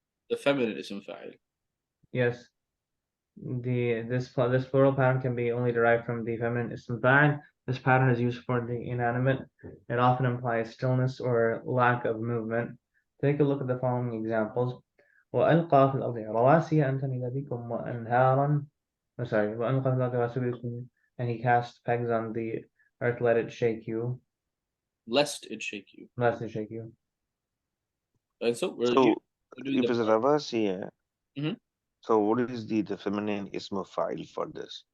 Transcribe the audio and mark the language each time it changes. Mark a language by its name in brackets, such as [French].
[English] The feminine ism fa'il. Yes. This plural pattern can be only derived from the feminine ism fa'il. This pattern is used for the inanimate. It often implies stillness or lack of movement. Take a look at the following examples. [Arabic] وألقى في الأرض رواسي أن تميد بكم وأنهارا. [English] Sorry, [Arabic] وألقى في الأرض رواسي بكم, [English] and he cast pegs on the earth, let it shake you. Lest it shake you. Lest it shake you. And so we're So doing if it's a ravasi, Mhm. so what is the feminine ism fa'il for this?